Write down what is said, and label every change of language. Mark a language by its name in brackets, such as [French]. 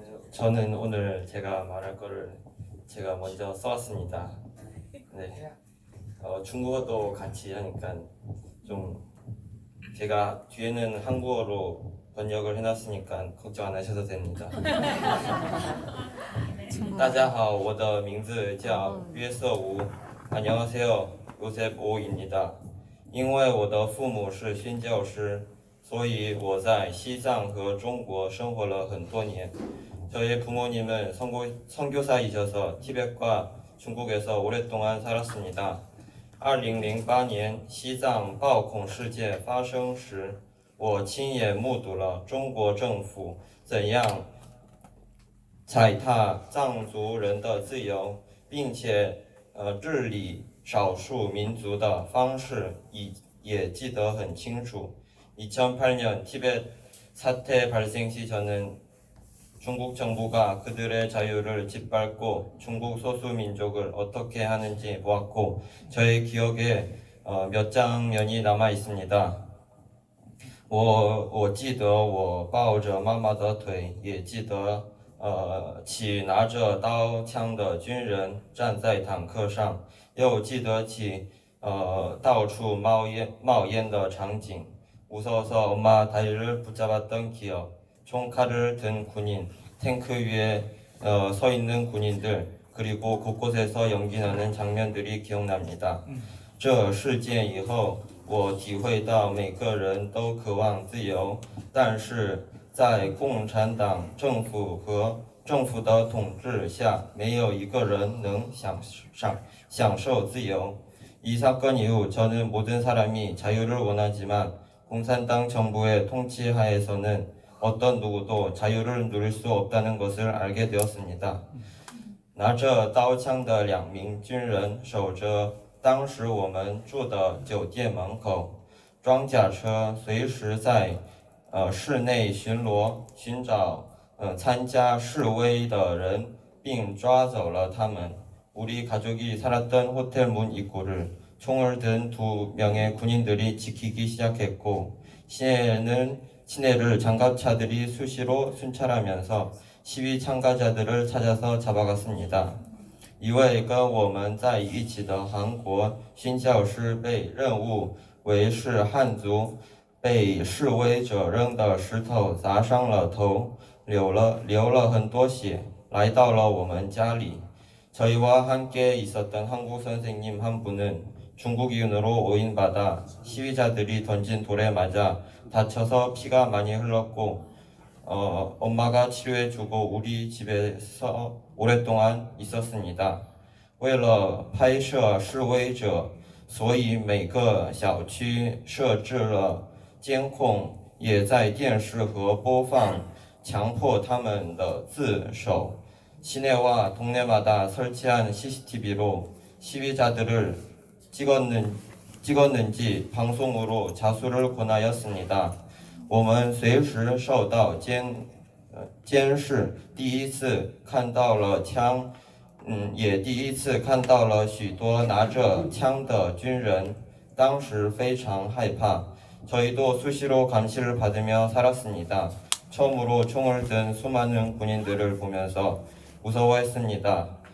[Korean] 저는 오늘 제가 말할 거를 제가 먼저 써왔습니다. 네. 중국어도 같이 하니까 좀 제가 뒤에는 한국어로 번역을 해놨으니까 걱정 안 하셔도 됩니다. [Chinese] 大家好，我的名字叫约瑟吴。 [Korean] 안녕하세요, 요셉 오입니다. [Chinese] 因为我的父母是宣教师，所以我在西藏和中国生活了很多年。 [Korean] 저의 부모님은 선교사이셔서 티벳과 중국에서 오랫동안 살았습니다. [Chinese] 2008年 西藏暴恐事件发生时，我亲眼目睹了中国政府怎样踩踏藏族人的自由，并且治理少数民族的方式也记得很清楚。 [Korean] 2008년 티벳 사태 발생 시 저는 중국 정부가 그들의 자유를 짓밟고 중국 소수민족을 어떻게 하는지 보았고 저의 기억에 몇 장면이 남아 있습니다. [Chinese] 我记得我抱着妈妈的腿，也记得起拿着刀枪的军人站在坦克上，又记得起到处冒烟的场景。 [Korean] 무서워서 엄마 다리를 붙잡았던 기억, 총칼을 든 군인, 탱크 위에 서 있는 군인들, 그리고 곳곳에서 연기 나는 장면들이 기억납니다. [Chinese] 这事件以后，我体会到每个人都渴望自由，但是在共产党政府和政府的统治下，没有一个人能享受自由。 [Korean] 이 사건 이후 저는 모든 사람이 자유를 원하지만 공산당 정부의 통치 하에서는 어떤 누구도 자유를 누릴 수 없다는 것을 알게 되었습니다. [Chinese] 拿着刀枪的2名军人守着当时我们住的酒店门口，装甲车随时在室内巡逻，寻找参加示威的人，并抓走了他们。 [Korean] 우리 가족이 살았던 호텔 문 입구를 총을 든 2명의 군인들이 지키기 시작했고 시내를 장갑차들이 수시로 순찰하면서 시위 참가자들을 찾아서 잡아갔습니다. [Chinese] 一位跟我们在一起的韩国宣教师被任务为是汉族，被示威者扔的石头砸伤了头，流了很多血，来到了我们家里。 [Korean] 저희와 함께 있었던 한국 선생님 한 분은 중국인으로 오인받아 시위자들이 던진 돌에 맞아 다쳐서 피가 많이 흘렀고 엄마가 치료해주고 우리 집에서 오랫동안 있었습니다. [Chinese] 为了拍摄示威者，所以每个小区设置了监控，也在电视和播放，强迫他们的自首。 [Korean] 시내와 동네마다 설치한 CCTV로 시위자들을 찍었는지 방송으로 자수를 권하였습니다. [Chinese] 我们随时受到监视，第一次看到了枪，也第一次看到了许多拿着枪的军人，当时非常害怕。 [Korean] 저희도 수시로 감시를 받으며 살았습니다. 처음으로 총을 든 수많은 군인들을 보면서 무서워했습니다.